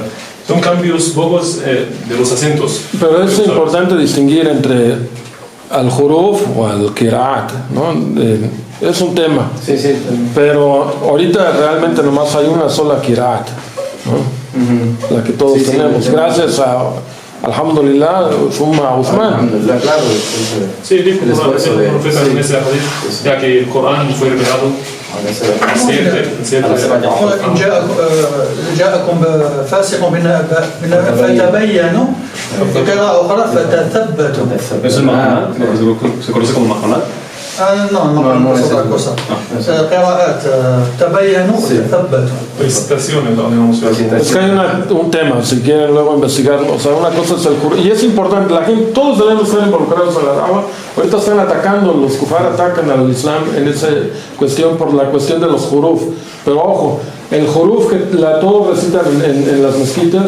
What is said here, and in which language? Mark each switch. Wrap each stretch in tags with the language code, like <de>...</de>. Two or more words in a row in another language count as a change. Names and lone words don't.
<es>Son cambios bobos de los acentos. Pero es importante distinguir entre al-huruf o al-qira'at, ¿no? Es un tema. Sí. Pero ahorita realmente nomás hay una sola qira'at, ¿no? La que todos tenemos. Gracias a,</es> <ar>الحمد لله، ثم عثمان.</ar> <es>Alhamdulillah, claro. Sí, dijo el profeta en ese hadith, ya que el Corán fue revelado.</es> <ar>جاءكم فاسق بنبأ فتبينوا قراءة أخرى فتثبتوا.</ar> <es>¿Es el Mahanat? ¿Se conoce como Mahanat? No, es otra cosa.</es> <ar>قراءات تبينوا ثبتوا.</ar> <es>Felicitaciones, digamos. Es que hay un tema, si quieren luego investigarlo. O sea, una cosa es el huruf, y es importante, la gente, todos debemos estar involucrados en la dawa. Ahorita están atacando, los kufar atacan al Islam en esa cuestión, por la cuestión de los huruf. Pero ojo, el huruf que todos recitan en las mezquitas,</es>